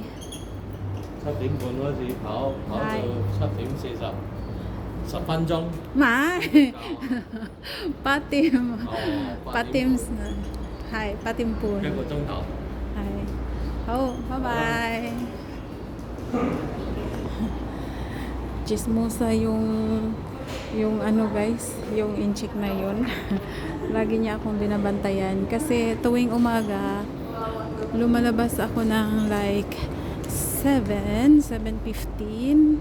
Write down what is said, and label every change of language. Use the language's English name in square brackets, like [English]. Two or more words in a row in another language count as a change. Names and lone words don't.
[Cantonese] 7點半開始跑，跑到7點40，10分鐘。唔係8點哦， 8點係8點半一個鐘頭。係好，拜拜。 [Filipino] Chismosa yung ano guys, yung incheck na yun. Lagi niya akong binabantayan kasi tuwing umaga lumalabas ako ng like 7:15.